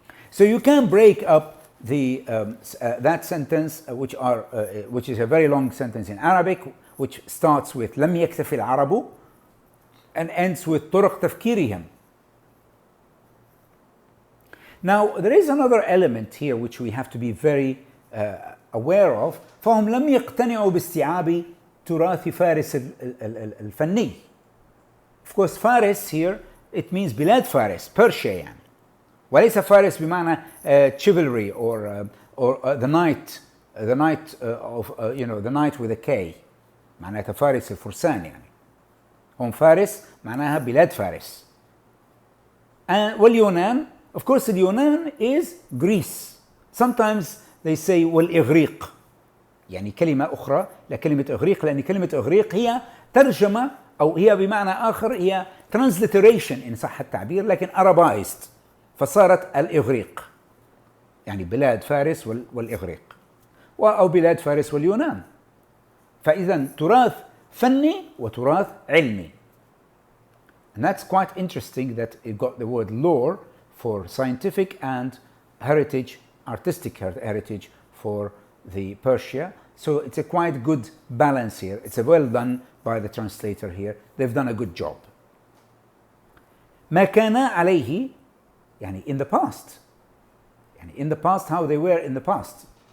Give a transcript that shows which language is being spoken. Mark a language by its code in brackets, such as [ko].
[en] So you can break up that sentence, which is a very long sentence in Arabic, which starts with [ar] لم يكتف العرب [en] and ends with [ar] طرق تفكيرهم. [en] Now, there is another element here which we have to be very aware of. [ar] فهم لم يقتنعوا باستيعاب تراث فارس الفني. [en] Of course, Faris here, it means [ar] بلاد فارس, [en] Persia يعني. [ar] وليس فارس بمعنى [en] chivalry or the knight of the knight with a K. [ar] معناتها فارس الفرسان يعني. هم فارس معناها بلاد فارس. واليونان, [en] of course, [ar] اليونان [en] is Greece. Sometimes they say والإغريق. [ar] يعني كلمة أخرى لكلمة إغريق، لأن كلمة إغريق هي ترجمة أو هي بمعنى آخر هي transliteration إن صح التعبير، لكن Arabized فصارت الإغريق، يعني بلاد فارس والإغريق أو بلاد فارس واليونان. فإذا تراث فني وتراث علمي. [en] And that's quite interesting that it got the word lore for scientific and heritage, artistic heritage for the Persia. So it's a quite good balance here. It's well done by the translator here. They've done a good job. [ar] ما كان عليه يعني [en] in the past. [ar] يعني [en] in the past how they were in the past.